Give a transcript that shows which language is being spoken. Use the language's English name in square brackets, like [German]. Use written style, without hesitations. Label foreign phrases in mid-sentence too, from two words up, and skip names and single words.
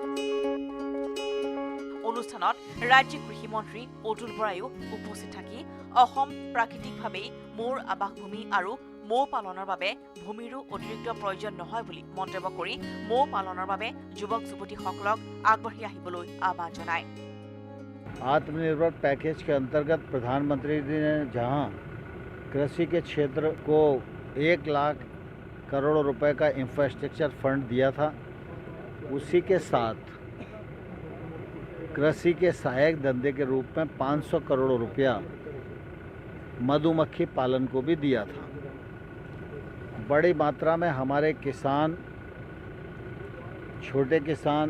[Assamese] অনুষ্ঠানত ৰাজ্যিক কৃষি মন্ত্ৰী অতুল বৰায়ো উপস্থিত থাকি অসম প্ৰাকৃতিকভাৱেই মৌৰ আৱাসভূমি আৰু মৌ পালনৰ বাবে ভূমিৰো অতিৰিক্ত প্ৰয়োজন নহয় বুলি মন্তব্য কৰি মৌ পালনৰ বাবে যুৱক যুৱতীসকলক আগবাঢ়ি আহিবলৈ আহ্বান জনায় [Hindi] आत्मनिर्भर पैकेज के अंतर्गत प्रधानमंत्री जी ने जहां कृषि के क्षेत्र को 1 लाख करोड़ रुपए का [English] infrastructure fund [Hindi] दिया था उसी के साथ कृषि के सहायक धंधे के रूप में 500 करोड़ रुपया मधुमक्खी पालन को भी दिया था बड़ी मात्रा में हमारे किसान छोटे किसान